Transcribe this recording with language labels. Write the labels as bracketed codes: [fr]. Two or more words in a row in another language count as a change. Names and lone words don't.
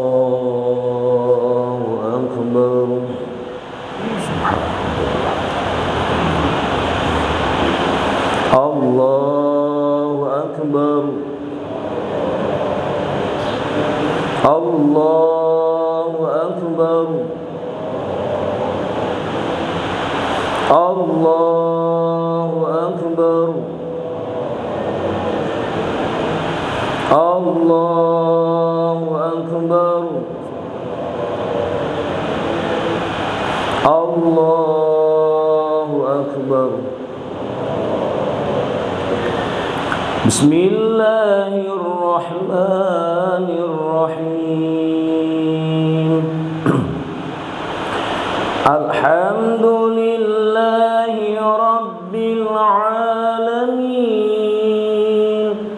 [ar] الله أكبر الله أكبر. الله أكبر. الله أكبر. الله أكبر. الله أكبر. Bismillahirrahmanirrahim. الحمد لله رب العالمين.